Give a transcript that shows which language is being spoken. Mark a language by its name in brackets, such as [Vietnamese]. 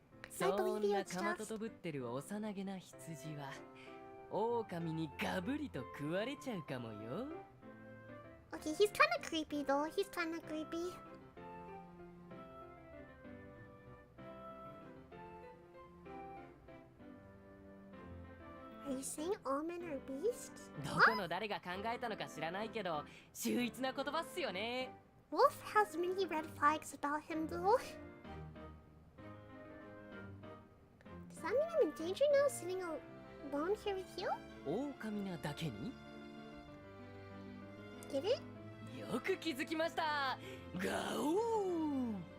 [Japanese] そんなかまととぶってる幼げな羊は狼にガブリと食われちゃうかもよ。 [English] Okay, he's kind of creepy though. He's kind of creepy. Are you saying all men are beasts? [Japanese] どこの誰が考えたのか知らないけど秀逸な言葉っすよね。 [English] Wolf has many red flags about him though. Does that mean I'm in danger now, sitting alone here with you? [Japanese] 狼なだけに [English] Get it? [Japanese] よく気づきました。ガオー